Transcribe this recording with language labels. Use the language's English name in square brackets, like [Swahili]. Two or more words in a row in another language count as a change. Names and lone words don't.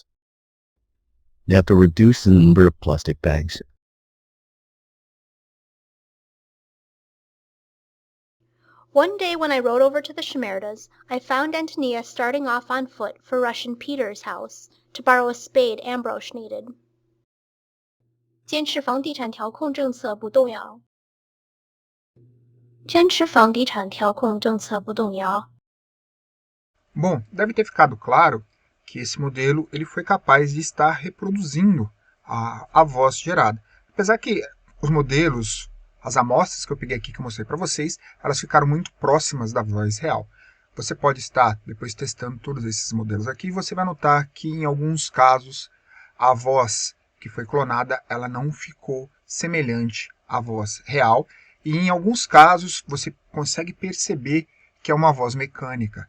[English] We have to reduce the number of plastic bags. One day when I rode over to the Shimerdas, I found Antonia starting off on foot for Russian Peter's house to borrow a spade Ambrose needed. [Chinese] 坚持房地产调控政策不动摇。坚持房地产调控政策不动摇。 [Portuguese] Bom, deve ter ficado claro que esse modelo ele foi capaz de estar reproduzindo a voz gerada. Apesar que os modelos, as amostras que eu peguei aqui que eu mostrei para vocês, elas ficaram muito próximas da voz real. Você pode estar depois testando todos esses modelos aqui e você vai notar que em alguns casos a voz que foi clonada ela não ficou semelhante à voz real e em alguns casos você consegue perceber que é uma voz mecânica.